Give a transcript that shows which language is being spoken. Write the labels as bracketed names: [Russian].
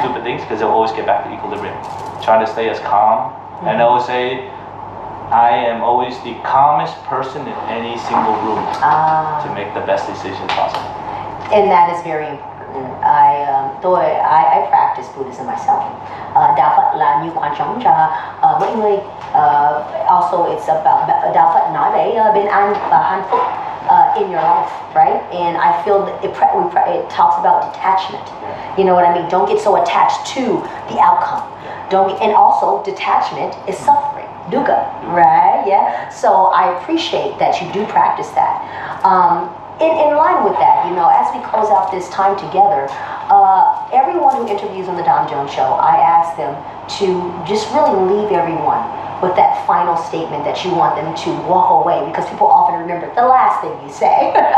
[English] stupid things, because they'll always get back to equilibrium. Try to stay as calm, and I always say, I am always the calmest person in any single room to make the best decisions possible. And that is very important. I practice Buddhism myself. [Vietnamese] Đạo Phật là như quan trọng cho mọi người. [English] Also, it's about [Vietnamese] Đạo Phật nói về bình an và hạnh phúc [English] in your life, right? And I feel that it talks about detachment. You know what I mean? Don't get so attached to the outcome. And also detachment is suffering, dukkha, right? Yeah. So I appreciate that you do practice that. In line with that, as we close out this time together, everyone who interviews on the Dom Jones Show, I ask them to just really leave everyone with that final statement that you want them to walk away, because people often remember the last thing you say.